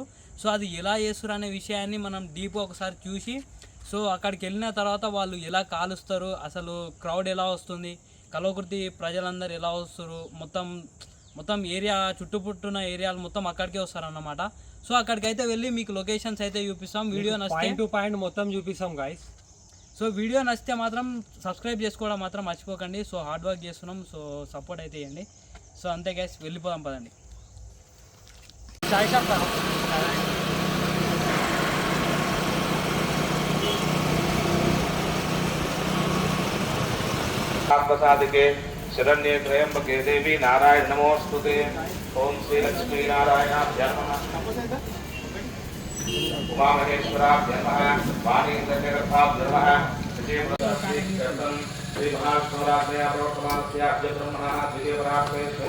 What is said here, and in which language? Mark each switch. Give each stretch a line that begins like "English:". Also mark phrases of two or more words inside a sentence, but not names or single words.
Telugu: సో అది ఎలా చేస్తారు అనే విషయాన్ని మనం డీప్ ఒకసారి చూసి, సో అక్కడికి వెళ్ళిన తర్వాత వాళ్ళు ఎలా కాలుస్తారు, అసలు క్రౌడ్ ఎలా వస్తుంది, కల్వకుర్తి ప్రజలందరూ ఎలా వస్తారు, మొత్తం ఏరియా చుట్టుపుట్టున్న ఏరియాలు మొత్తం అక్కడికే వస్తారన్నమాట. సో అక్కడికైతే వెళ్ళి మీకు లొకేషన్స్ అయితే చూపిస్తాం. వీడియో నచ్చితే పాయింట్ మొత్తం చూపిస్తాం గాయస్. సో వీడియో నచ్చితే మాత్రం సబ్స్క్రైబ్ చేసుకోవడం మాత్రం మర్చిపోకండి. సో
English: hard work
Telugu: చేస్తున్నాం, సో సపోర్ట్ అయితే ఇవ్వండి. సో అంతే గైస్, వెళ్ళిపోదాం పదండి.
Sanskrit: प्रसादिके शरण्ये त्र्यंबके देवी नारायण नमोस्तुते। ओम श्री लक्ष्मी नारायणाभ्यां नमः, उमा महेश्वराभ्यां नमः, वाणी जगन्नाथाभ्यां नमः, श्री महाविष्णुराज्ञया प्रवर्तमानस्य अद्य ब्रह्मणः द्वितीय परात्मे